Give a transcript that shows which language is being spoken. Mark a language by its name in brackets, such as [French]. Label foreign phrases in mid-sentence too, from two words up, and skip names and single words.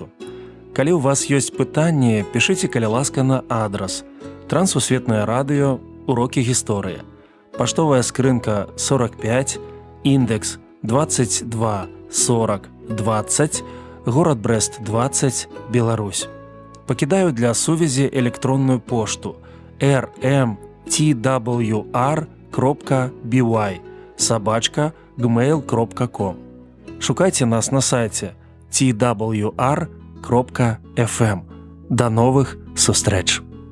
[Belarusian] Калі ў вас ёсць пытанні, пішыце, каля ласка, на адрас Трансусветнае радыё, урокі гісторыі. Паштовая скрынка 45, індекс 22 40 20, горад Брэст 20, Беларусь. Пакідаю для сувязі электронную пошту rmtwr.by@gmail.com. Шукайце нас на сайце twr.fm. До новых сустрэч!